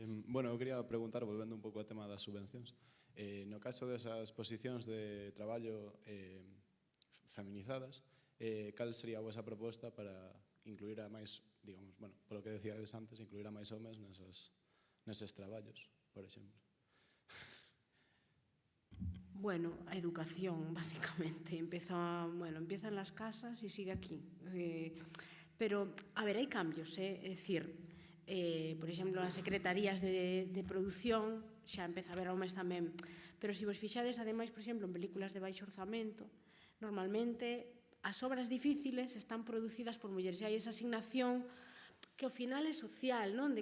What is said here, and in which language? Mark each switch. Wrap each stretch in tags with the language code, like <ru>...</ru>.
<gl>Bueno, eu quería preguntar, volvendo un pouco ao tema das subvencións, no caso desas posicións de traballo feminizadas, cal sería a vosa proposta para incluir a máis, digamos, bueno, polo que decíades antes, incluir a máis homes neses traballos, por exemplo? Bueno, a educación, básicamente.</gl> <es>Empieza en las casas</es> <gl>e sigue aquí. Pero, a ver, hai cambios, é dicir, por exemplo, as secretarías de produción xa empeza a haber homes tamén, pero se vos fixades, ademais, por exemplo, en películas de baixo orzamento, normalmente as obras difíciles están producidas por mulleres e hai esa asignación que ao final é social, non?</gl>